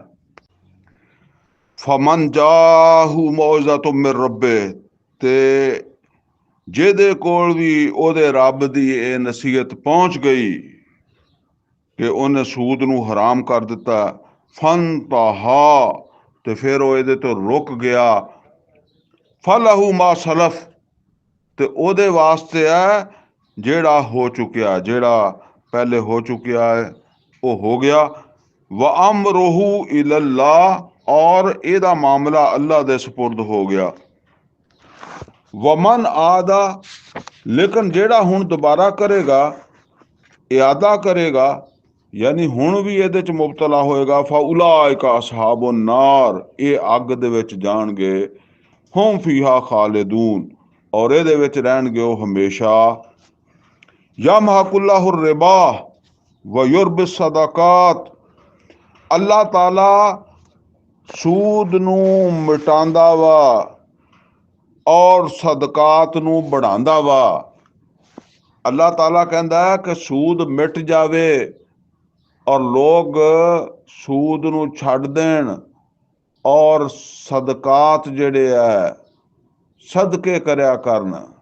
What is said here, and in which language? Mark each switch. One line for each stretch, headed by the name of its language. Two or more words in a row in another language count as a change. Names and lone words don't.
Arabic: فمن جاءه موعظة من ربه,
Punjabi: ਤੇ ਜਿਹਦੇ ਕੋਲ ਵੀ ਉਹਦੇ ਰੱਬ ਦੀ ਇਹ ਨਸੀਹਤ ਪਹੁੰਚ ਗਈ ਕਿ ਉਹਨੇ ਸੂਦ ਨੂੰ ਹਰਾਮ ਕਰ ਦਿੱਤਾ, ਫਨਤਹਾ, ਤੇ ਫਿਰ ਉਹ ਇਹਦੇ ਤੋਂ ਰੁਕ ਗਿਆ।
Arabic: فله ما سلف,
Punjabi: ਤੇ ਉਹਦੇ ਵਾਸਤੇ ਹੈ ਜਿਹੜਾ ਹੋ ਚੁੱਕਿਆ, ਜਿਹੜਾ ਪਹਿਲੇ ਹੋ ਚੁੱਕਿਆ ਹੈ ਉਹ ਹੋ ਗਿਆ।
Arabic: وأمره إلى الله,
Punjabi: और ਇਹਦਾ ਮਾਮਲਾ ਅੱਲਾ ਦੇ ਸਪੁਰਦ ਹੋ ਗਿਆ।
Arabic: ومن عاد,
Punjabi: ਲੇਕਿਨ ਜਿਹੜਾ ਹੁਣ ਦੁਬਾਰਾ ਕਰੇਗਾ, ਇਆਦਾ ਕਰੇਗਾ, ਯਾਨੀ ਹੁਣ ਵੀ ਇਹਦੇ 'ਚ ਮੁਬਤਲਾ ਹੋਏਗਾ,
Arabic: فأولئك أصحاب النار,
Punjabi: ਇਹ ਅੱਗ ਦੇ ਵਿੱਚ ਜਾਣਗੇ।
Arabic: هم فيها خالدون,
Punjabi: ਔਰ ਇਹਦੇ ਵਿੱਚ ਰਹਿਣਗੇ ਉਹ ਹਮੇਸ਼ਾ।
Arabic: يمحق الله الربا ويربي الصدقات,
Punjabi: ਅੱਲਾਹ ਤਾਲਾ ਸੂਦ ਨੂੰ ਮਿਟਾਉਂਦਾ ਵਾ ਔਰ ਸਦਕਾਤ ਨੂੰ बढ़ाਉਂਦਾ ਵਾ। ਅੱਲਾਹ ਤਾਲਾ ਕਹਿੰਦਾ ਕਿ ਸੂਦ ਮਿਟ ਜਾਵੇ ਔਰ ਲੋਕ ਸੂਦ ਨੂੰ ਛੱਡ ਦੇਣ ਔਰ ਸਦਕਾਤ ਜਿਹੜੇ ਆ ਸਦਕੇ ਕਰਿਆ ਕਰਨ।